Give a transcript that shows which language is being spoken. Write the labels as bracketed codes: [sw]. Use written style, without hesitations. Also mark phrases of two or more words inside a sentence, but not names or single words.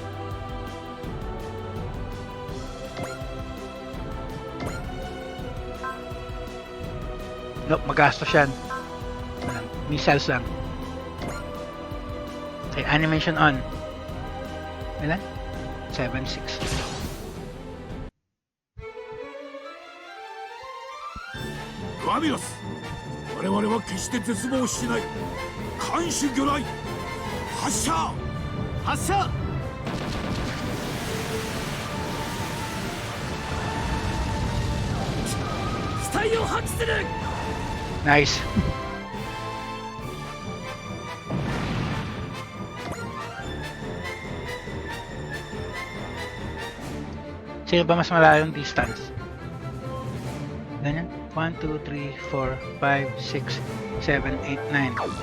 [tl] Nope, magastos yan. [en] Missiles lang. Okay, animation on. [tl] Ilan? 7-6. [ja] ガビラス、我々は決して絶望しない。看守魚雷、発射。発射。機体を破棄する。 [en] Nice. [tl] Sino ba mas malayong distance? Ganyan? 1, 2, 3, 4, 5, 6, 7, 8, 9.